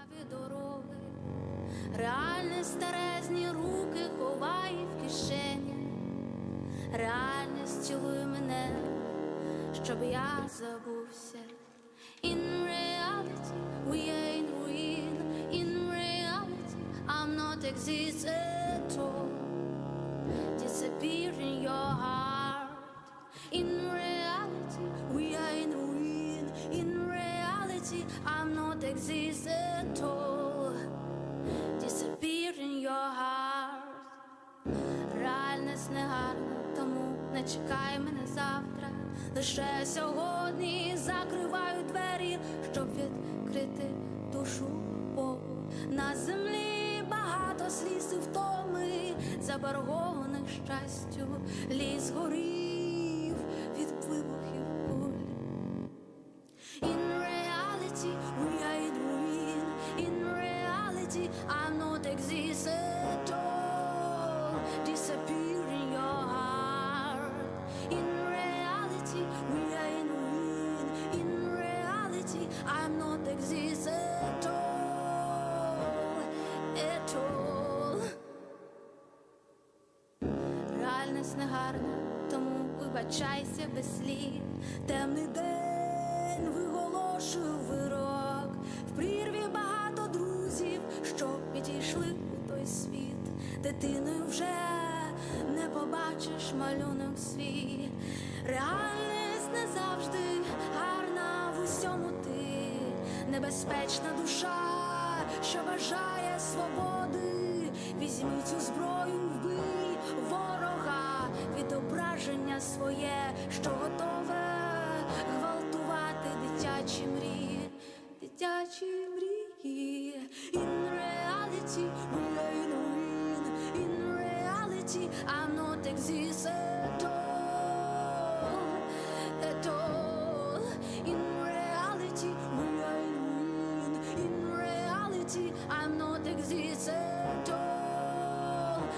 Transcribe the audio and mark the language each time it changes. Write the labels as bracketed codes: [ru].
[uk] Дороги, реальність старезні руки ховає в кишені, реальність цілуй мене, щоб я забувся. [en] In reality, we are in ruin. In reality, I'm not exist at all. Disappear in your heart. In reality, we are in ruin. In reality, I'm not exist at all. Disappear in your heart. [uk] Реальність не гарна, тому не чекай мене завтра. Лише сьогодні закриваю двері, щоб відкрити душу Богу. На землі багато сліз і втоми, заборгованих щастю. Ліс горів від вибухів куль. [en] In reality, we are in ruin. In reality, I'm not exist at all. Disappear in your heart. In reality, we are in ruin. In reality, I'm not exist at all. At all. [uk] Реальність не гарна, тому вибачайся без слів. Темний день виголошую вирок. В прірві багато друзів, що підійшли у той світ. Дитиною вже не побачиш малюнок свій. Реальність не завжди гарна в усьому ти. Небезпечна душа, що бажає свободи. Візьми цю зброю, вбий ворога. Відображення своє, що готове гвалтувати дитячі мрії. Дитячі мрії. [en] In reality, we are in ruin. In reality, I'm not exist at all. At all. In reality, we are in ruin. In reality, I'm not exist at all.